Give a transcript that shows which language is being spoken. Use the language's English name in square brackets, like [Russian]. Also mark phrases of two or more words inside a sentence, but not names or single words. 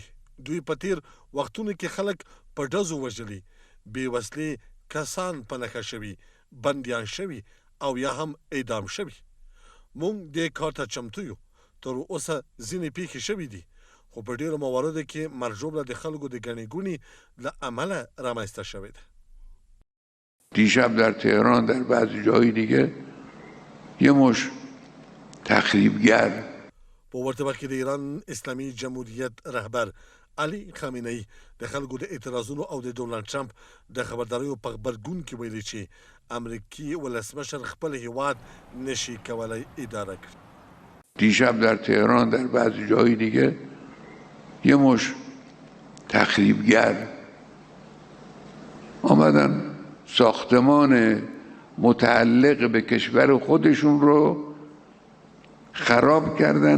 [Pashto] دوی په تېر وختونو کې خلک په ډزو وژلي، بې وسلې کسان په نښه شوي، بندیان شوي او یا هم اعدام شوي. موږ دې کار ته چمتو یو. تر اوسه ځینې پېښې شوي دي، خو په ډېرو مواردو کې مرژوبله د خلکو د ګڼې ګوڼې له امله رامنځته شوې ده. [Persian] دیشب در تهران در بعضی جای دیگه یه مش تخریبگر. [Pashto] په ورته وخت کې د ایران اسلامي جمهوریت رهبر علي خامنه‌ای د خلکو د اعتراضونو او د ډونالډ ټرمپ د خبرداریو په غبرګون کې ویلي چې امریکي ولسمشر خپل هیواد نشي کولای اداره کړي. [Persian] دیشب در تهران در بعضی جای دیگه یه مش تخریبگر آمدن ساختمان متعلق به کشور خودشون رو خراب کردن.